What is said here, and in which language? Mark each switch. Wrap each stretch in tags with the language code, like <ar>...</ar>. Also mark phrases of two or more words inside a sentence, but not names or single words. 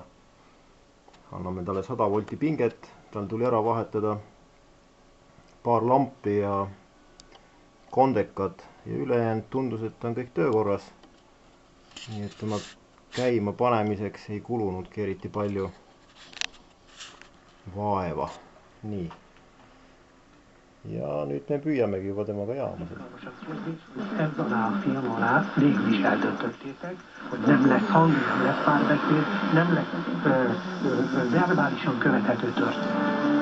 <et>Anname talle 100 volti pinget, tal tuli ära vahetada paar lampi ja kondekad ja ülejäänud tundus, et on kõik töökorras. Nii et tema käima panemiseks ei kulunudki eriti palju vaeva. Nii. Ja nüüd me püüamegi juba temaga jaama.</et> <hu>Ebben a film alá végül is eldöntöttétek, hogy nem lesz hang, nem lesz párbeszéd, nem lesz verbálisan követhető történet.</hu>